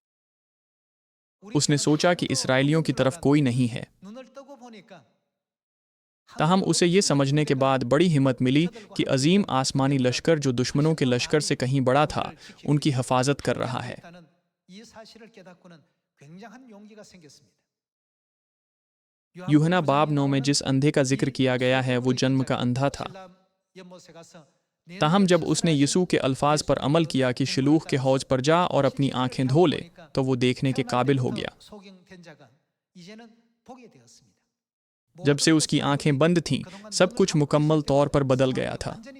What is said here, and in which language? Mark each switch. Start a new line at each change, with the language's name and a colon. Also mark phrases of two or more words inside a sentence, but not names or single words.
Urdu: اس نے سوچا کہ اسرائیلیوں کی طرف کوئی نہیں ہے. تاہم اسے یہ سمجھنے کے بعد بڑی ہمت ملی کہ عظیم آسمانی لشکر جو دشمنوں کے لشکر سے کہیں بڑا تھا، ان کی حفاظت کر رہا ہے.
Korean: 이 사실을 깨닫고는 굉장한 용기가 생겼습니다.
Urdu: یوحنا باب 9 میں جس اندھے کا ذکر کیا گیا ہے وہ جنم کا اندھا تھا. تاہم جب اس نے یسوع کے الفاظ پر عمل کیا کہ شیلوخ کے حوض پر جا اور اپنی آنکھیں دھو لے، تو وہ دیکھنے کے قابل ہو گیا. جب سے اس کی آنکھیں بند تھیں، سب کچھ مکمل طور پر بدل گیا تھا.